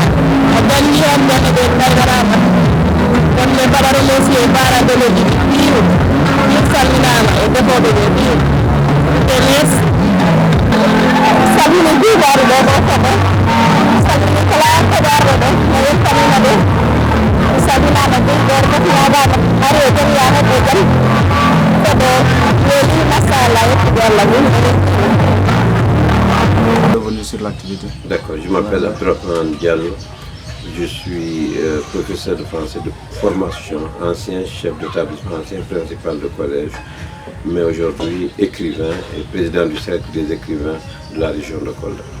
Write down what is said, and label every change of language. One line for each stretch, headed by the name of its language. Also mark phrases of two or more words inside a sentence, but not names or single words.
Fula: o jangi on jande ɓe daygarama kon ɓe mbaɗa remercier barandeloji ɓiiru ɗin salminama e defoɓe ɓe ɓiiru te mes salmini duuɓaru ɗo ɗo koɓe salmini kala keɗarɗo ɗo no yettanima ɓe salminama duuɓore fotinaɓama ari e jom yahedde jam koɓe weeli machallah yettude Allah min
French: Revenu sur l'activité. D'accord, je m'appelle Abdourahmane Diallo, je suis professeur de français de formation, ancien chef d'établissement, ancien principal de collège, mais aujourd'hui écrivain et président du cercle des écrivains de la région de Kolda.